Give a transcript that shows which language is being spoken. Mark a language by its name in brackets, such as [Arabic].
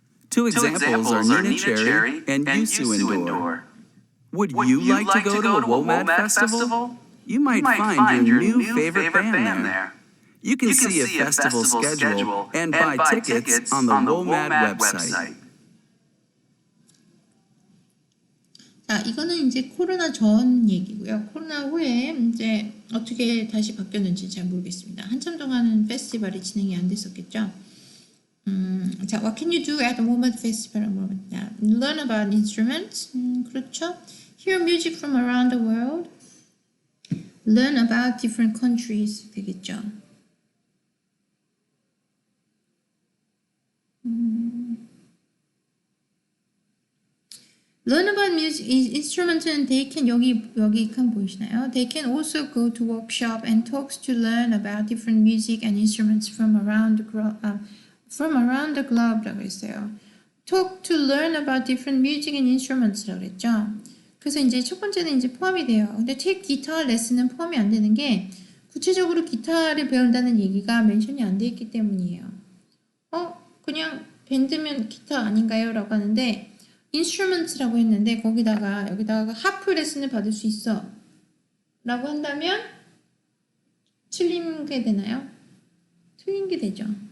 [English] Two examples are Nina Cherry and Youssou N'Dour. Would you like to go to a WOMAD festival? You might find your new favorite band there. You can see a festival schedule and buy tickets on the WOMAD website. [Korean] 자, 이거는 이제 코로나 전 얘기고요. 코로나 후에 이제 어떻게 다시 바뀌었는지 잘 모르겠습니다. 한참 동안은 페스티벌이 진행이 안 됐었겠죠. [English] 자, what can you do at the WOMAD festival? Learn about instruments. [Korean] 그렇죠. [English] Hear music from around the world. Learn about different countries [Korean] 되겠죠. [English] Learn about music instruments는 they can [Korean] 여기 칸 보이시나요? [English] They can also go to workshop and talks to learn about different music and instruments from around the globe [Korean] 라고 했어요. [English] Talk to learn about different music and instruments [Korean] 라고 그랬죠. 그래서 이제 첫 번째는 이제 포함이 돼요. 근데 [English] take guitar lesson [Korean] 은 포함이 안 되는 게 구체적으로 기타를 배운다는 얘기가 멘션이 안 돼 있기 때문이에요. 그냥 밴드면 기타 아닌가요? 라고 하는데 instruments라고 했는데 여기다가 하프 레슨을 받을 수 있어 라고 한다면 틀린 게 되나요? 틀린 게 되죠.